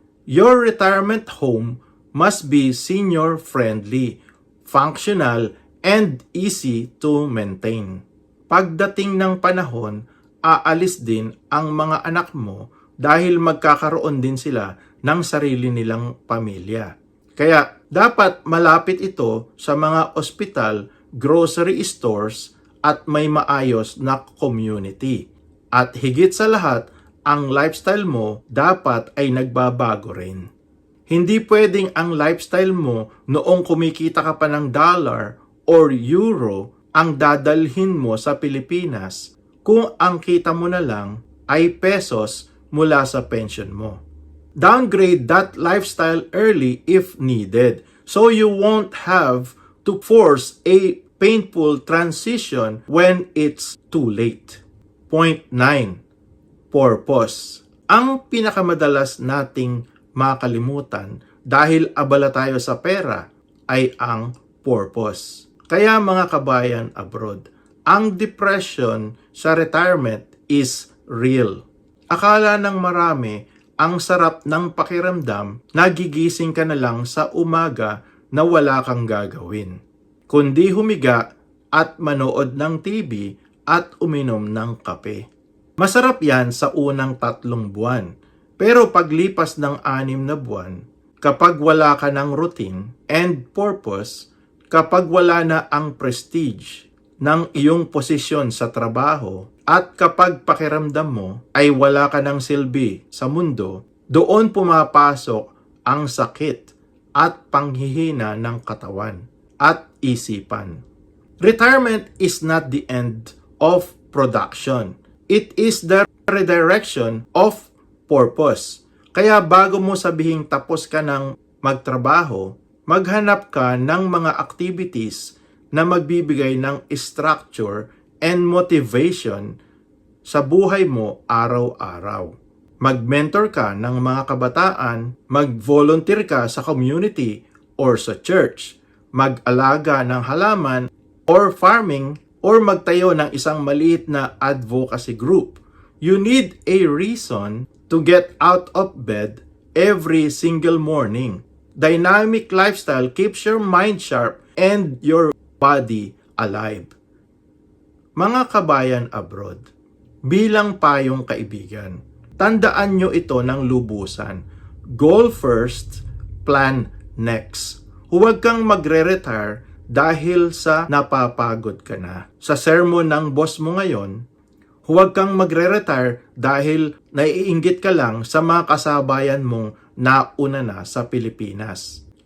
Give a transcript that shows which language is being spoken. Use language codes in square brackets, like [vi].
[en] Your retirement home must be senior-friendly, functional, and easy to maintain. [tl] Pagdating ng panahon, aalis din ang mga anak mo dahil magkakaroon din sila ng sarili nilang pamilya. Kaya dapat malapit ito sa mga ospital, grocery stores at may maayos na community. At higit sa lahat, ang lifestyle mo dapat ay nagbabago rin. Hindi pwedeng ang lifestyle mo noong kumikita ka pa ng dollar or euro ang dadalhin mo sa Pilipinas kung ang kita mo na lang ay pesos mula sa pension mo. [en] Downgrade that lifestyle early if needed so you won't have to force a painful transition when it's too late. Point 9. Purpose. [tl] Ang pinakamadalas nating makalimutan dahil abala tayo sa pera ay ang purpose. Kaya mga kabayan abroad, ang depression sa retirement [en] is real. [tl] Akala ng marami, ang sarap ng pakiramdam, nagigising ka na lang sa umaga na wala kang gagawin, kundi humiga at manood ng TV at uminom ng kape. Masarap yan sa unang 3 buwan, pero paglipas ng 6 na buwan, kapag wala ka ng [en] routine and purpose, [tl] kapag wala na ang prestige ng iyong posisyon sa trabaho, at kapag pakiramdam mo ay wala ka ng silbi sa mundo, doon pumapasok ang sakit at panghihina ng katawan at isipan. [en] Retirement is not the end of production. It is the redirection of purpose. [tl] Kaya bago mo sabihing tapos ka ng magtrabaho, maghanap ka ng mga activities na magbibigay ng [en] structure and motivation [tl] sa buhay mo araw-araw. Mag-mentor ka ng mga kabataan, mag-volunteer ka sa community or sa church, mag-alaga ng halaman or farming, or magtayo ng isang maliit na advocacy group. [en] You need a reason to get out of bed every single morning. Dynamic lifestyle keeps your mind sharp and your body alive. [tl] Mga kabayan abroad, bilang payong kaibigan, tandaan nyo ito ng lubusan. [en] Goal first, plan next. [tl] Huwag kang magre-retire dahil sa napapagod ka na. Sa sermon ng boss mo ngayon, huwag kang magre-retire dahil naiinggit ka lang sa mga kasabayan mong nauna na sa Pilipinas.